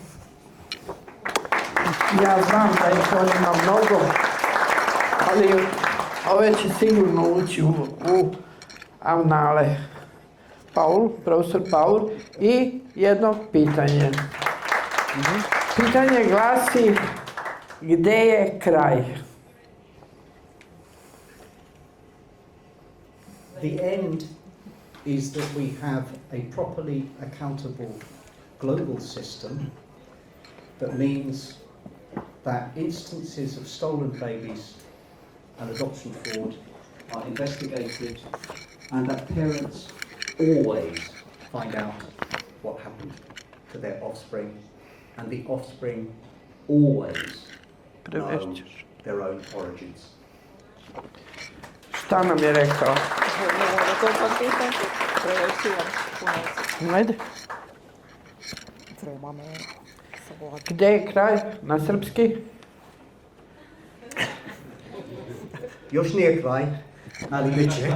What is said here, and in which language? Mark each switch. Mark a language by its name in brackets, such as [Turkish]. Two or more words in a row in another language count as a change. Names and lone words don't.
[Serbian] Ja znam da ih on ima mnogo, ali ove će sigurno ući u anale. Profesor Paul, i jedno pitanje. Pitanje glasi, gde je kraj? [English] The end is that we have a properly accountable global system that means that instances of stolen babies and adoption fraud are investigated and that parents always find out what happened to their offspring and the offspring always know their own origins. [Serbian] Šta nam je rekao? Ajde. Gde je kraj na srpski? Još nije kraj, ali bit će.